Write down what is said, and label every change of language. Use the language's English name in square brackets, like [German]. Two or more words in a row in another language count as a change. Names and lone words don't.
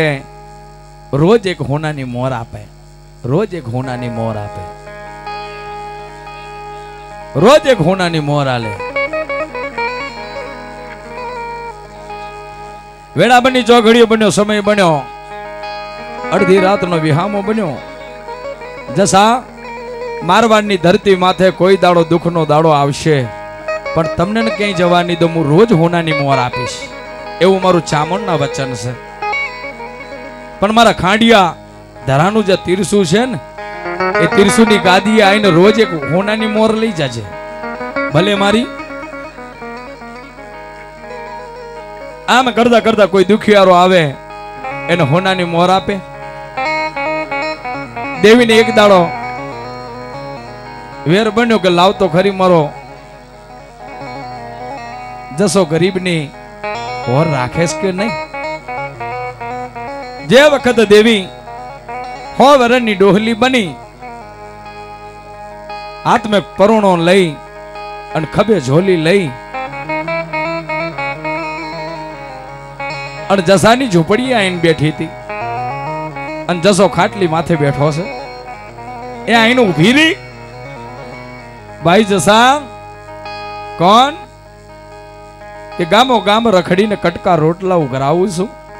[Gujarati] રોજ એક હોનાની મોર આપે, રોજ એક હોનાની મોર આપે, રોજ એક હોનાની મોર આલે। વેળા બની ચોઘડિયો બન્યો, સમય બન્યો, અર્ધી રાત નો વિહામો બન્યો। જસા મારવાડની ધરતી માથે કોઈ દાડો દુખ નો દાડો આવશે પણ તમને ન કહીં જવાની દો મુ રોજ હોનાની મોર આપીશ, એવં મારૂ ચામણના વચન છે। પણ મારા ખાંડિયા ધરાનુ જે તીરસુ છે ને એ તીરસુની ગાદીએ આઈને રોજ એક હોનાની મોર લઈ જાજે। ભલે મારી આમ કરતા કરતા કોઈ દુખિયારો આવે એને હોનાની મોર આપે। દેવી ને એક દાડો વેર બન્યો કે લાવ તો ખરી મારો જસો ગરીબની ઓર રાખેશ કે નહીં। જે વખત દેવી હો વરની ડોહલી બની, હાથ મેં પરુણો લઈ અન ખબે ઝોલી લઈ અને જસાની ઝૂંપડી આઈને બેઠી હતી અને જસો ખાટલી માથે બેઠો છે એ આઈને ઊભી રહી ભાઈ જસા કોણ કે ગામો ગામ રખડીને કટકા રોટલા ઉઘરાવું છું